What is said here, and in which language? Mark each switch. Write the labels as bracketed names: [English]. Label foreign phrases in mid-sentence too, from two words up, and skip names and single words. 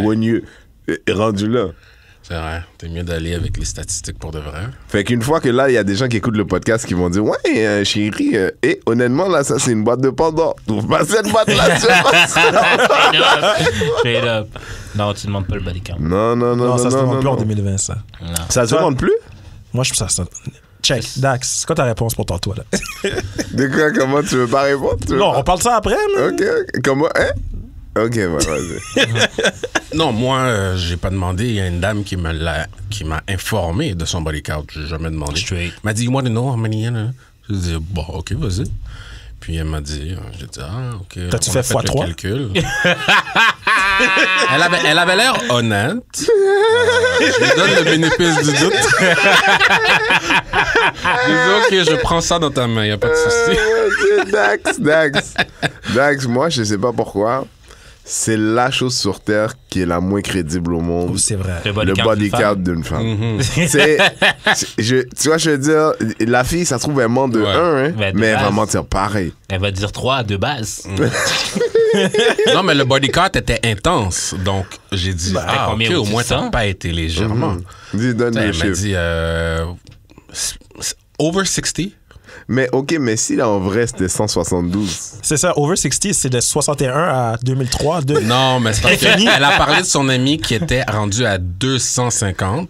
[French] au mieux, rendu là. C'est vrai. T'es mieux d'aller avec les statistiques pour de vrai. Fait qu'une fois que là, il y a des gens qui écoutent le podcast qui vont dire, ouais, chérie, et honnêtement, là, ça, c'est une boîte de Pandore. Trouve pas cette boîte-là, [English] Straight up. [French] Non, tu demandes pas le [English] body count. [French] Non, Non, ça se demande plus en non. 2020, ça. Non. Ça se Toi- demande plus? Moi, je trouve ça. Check. Dax, c'est quoi ta réponse pour ton toit, là? De quoi, comment tu veux pas répondre? Non, on parle de ça après, man. Ok, comment, hein? Ok, vas-y. Non, moi, j'ai pas demandé. Il y a une dame qui m'a informé de son [English] body count. [French] J'ai jamais demandé. Straight. Elle m'a dit, [English] you want to know how many yen? [French] J'ai dit, bon, ok, vas-y. Puis elle m'a dit, j'ai dit, ok. T'as-tu on fait a le x3? calcul. Elle avait l'air honnête. Je lui donne le bénéfice du doute. Je lui dis, ok, je prends ça dans ta main, y a pas de souci. Dax, moi, je sais pas pourquoi. C'est la chose sur Terre qui est la moins crédible au monde. Oh, c'est vrai. Le [English] body count [French] d'une femme. Tu vois, je veux dire, la fille, ça se trouve, elle ment de 1, hein, mais elle va mentir pareil. Elle va dire 3 de base. Non, mais le [English] body count [French] était intense. Donc, j'ai dit, ok, au moins, ça n'a pas été légèrement. Dis, donne le Elle m'a chiffre. dit, over 60. Mais ok, mais si là, en vrai, c'était 172. C'est ça, over 60, c'est de 61 à 2003. Non, mais c'est parce qu'elle a parlé de son amie qui était rendue à 250.